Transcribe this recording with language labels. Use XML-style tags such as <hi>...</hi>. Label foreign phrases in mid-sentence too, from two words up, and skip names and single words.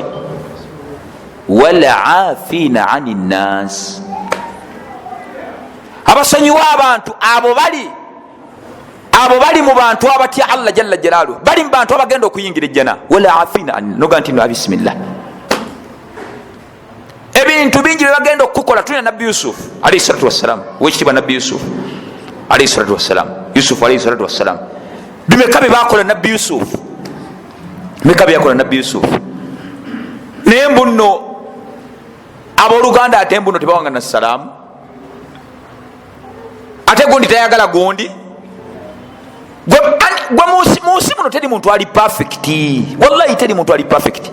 <ar>Wala afina ani nnas,</ar> <lg>abasonyiwa abantu abo bali mu bantu abatya Allah</lg> <ar>jalla jalaaluhu,</ar> <lg>bali mu bantu abagenda okuyingira ejjana.</lg> <ar>Wala afina ani,</ar> <lg>noga nti no bismillah. Ebintu bingi byebagenda okukola. Tulina Nabbi Yusuf</lg> <ar>alayhi salatu wassalam,</ar> <lg>wekitiibwa Nabbi Yusuf</lg> <ar>alayhi salatu wassalam,</ar> <lg>Yusuf</lg> <ar>alayhi salatu wassalam,</ar> <lg>bimeka bye bakola Nabbi Yusuf, bimeka bye yakola Nabbi Yusuf. Naye mbuno abooluganda ate mbuno tebawangana salaamu, ate gundi tayagala gundi. Gwe munsi muno teri muntu ali perfect, wallahi teri muntu ali perfect.</lg>